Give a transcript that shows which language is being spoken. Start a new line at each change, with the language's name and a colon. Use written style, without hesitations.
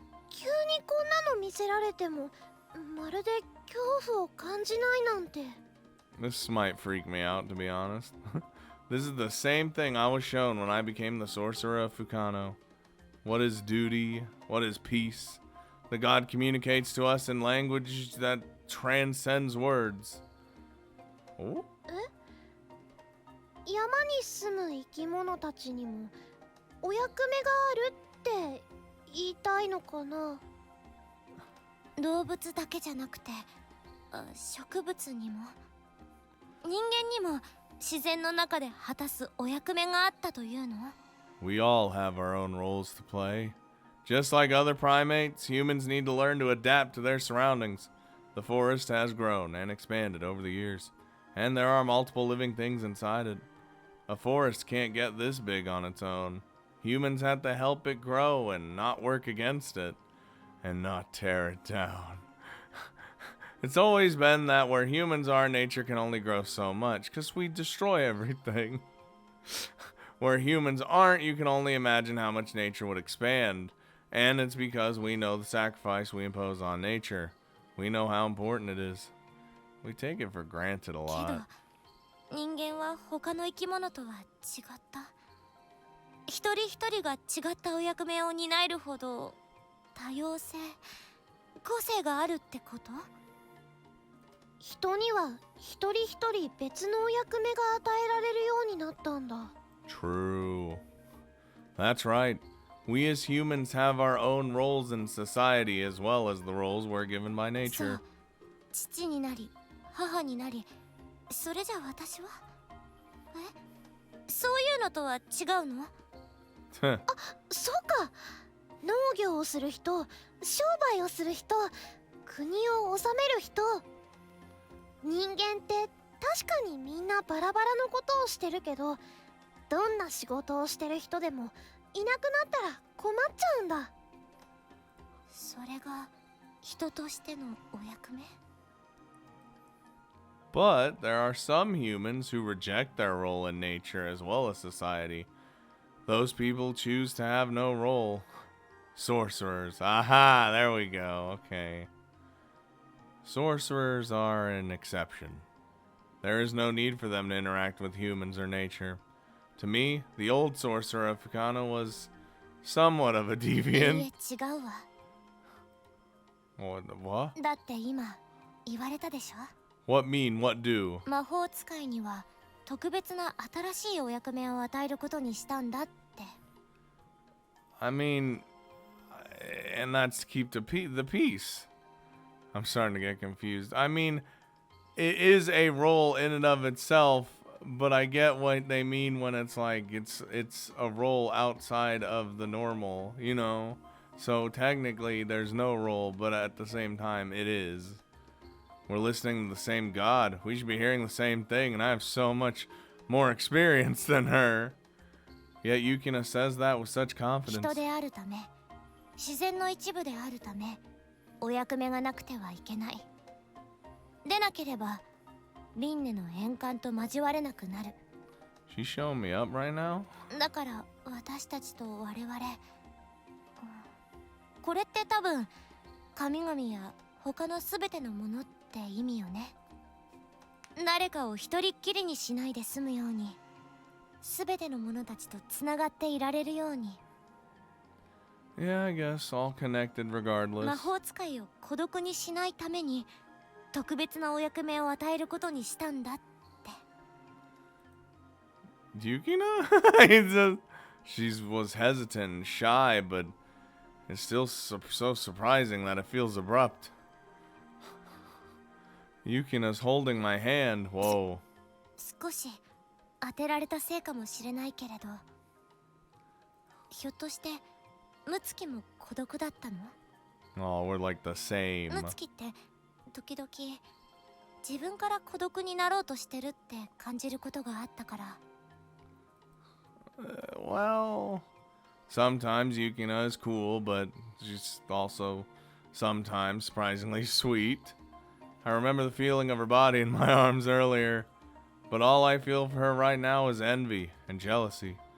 Japanese: 急にこんなの見せられてもまるで恐怖を感じないなんて。
English: This might freak me out, to be honest. This is the same thing I was shown when I became the sorcerer of Fukano. What is duty? What is peace? The god communicates to us in language that transcends words. Oh?
Japanese: 山に住む生き物たちにもお役目があるって言いたいのかな。動物だけじゃなくて植物にも人間にも自然の中で果たすお役目があったというの？
English: We all have our own roles to play. Just like other primates, humans need to learn to adapt to their surroundings. The forest has grown and expanded over the years, and there are multiple living things inside it. A forest can't get this big on its own. Humans have to help it grow and not work against it, and not tear it down. It's always been that where humans are, nature can only grow so much, because we destroy everything. Where humans aren't, you can only imagine how much nature would expand. And it's because we know the sacrifice we impose on nature. We know how important it is. We take it for granted a lot.
Japanese: 人間は他の生き物とは違った。一人一人が違ったお役目を担えるほど多様性、個性があるってこと？人には一人一人別のお役目が与えられるようになったんだ。
English: True. That's right. We as humans have our own roles in society as well as the roles we're given by nature.
Japanese: 父になり、母になり、それじゃ私は？そういうのとは違うの？あ、そうか。農業をする人、商売をする人、国を治める人。人間って確かにみんなバラバラのことをしてるけど、どんな仕事をしてる人でもいなくなったら困っちゃうんだ。それが人としてのお役目？
English: But there are some humans who reject their role in nature as well as society. Those people choose to have no role. Sorcerers. Aha, there we go. Okay. Sorcerers are an exception. There is no need for them to interact with humans or nature. To me, the old sorcerer of Fukano was somewhat of a
Japanese: いい
English: deviant.
Japanese: え違うわ。
English: What?
Japanese: だって今言われたでしょ。
English: What mean? What do?
Japanese: 魔法使いには特別な新しいお役目を与えることにしたんだって。
English: I mean, and that's to keep the peace. I'm starting to get confused. I mean, it is a role in and of itself, but I get what they mean when it's like it's a role outside of the normal, you know? So technically there's no role, but at the same time it is. We're listening to the same God. We should be hearing the same thing, and I have so much more experience than her. Yet Yukina says that with such confidence.
Japanese: 人であるため、自然の一部であるため、お役目がなくてはいけない。でなければ、輪廻の円環と交われなくなる。
English: She's showing me up right now?
Japanese: だから私たちと我々、これって多分神々や他のすべてのものって意味よね。誰かを一人っきりにしないで済むように、すべてのものたちとつながっていられるように。
English: Yeah, I guess all connected
Japanese: 魔
English: regardless.
Japanese: 法使いを孤独にしないために特別なお役目を与えることにしたんだって。
English: Yukina? She was hesitant and shy, but it's still so surprising that it feels abrupt. Yukina's holding my hand. Whoa.
Japanese: 少し当てられたせいかもしれないけれど、ひょっとしてムツキも孤独だったの？
English: Oh, we're like the same.
Japanese: ムツキって時々自分から孤独になろうとしてるって感じることがあったから。
English: Well, sometimes Yukina is cool, but she's also sometimes surprisingly sweet. I remember the feeling of her body in my arms earlier, but all I feel for her right now is envy and jealousy.